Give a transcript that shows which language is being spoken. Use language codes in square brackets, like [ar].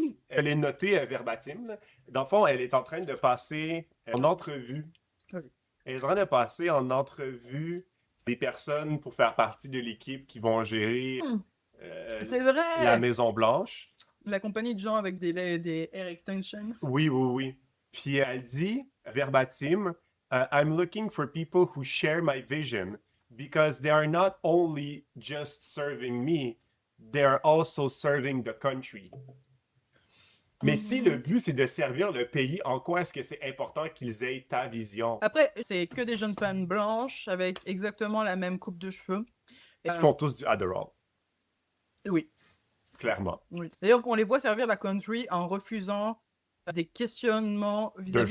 [fr] Elle est notée verbatim, là. Dans le fond, elle est en train de passer en entrevue. Vas-y. Elle est en train de passer en entrevue des personnes pour faire partie de l'équipe qui vont gérer C'est vrai! la Maison Blanche. La compagnie de gens avec des air extensions. Oui, oui, oui. Puis elle dit, verbatim, [en] I'm looking for people who share my vision because they are not only just serving me, they are also serving the country. [fr] Mais si le but c'est de servir le pays, en quoi est-ce que c'est important qu'ils aient ta vision? Après, c'est que des jeunes femmes blanches avec exactement la même coupe de cheveux. Ils font tous du Adderall, Oui. clairement. Oui. D'ailleurs, on les voit servir la country en refusant des questionnements vis-à-vis du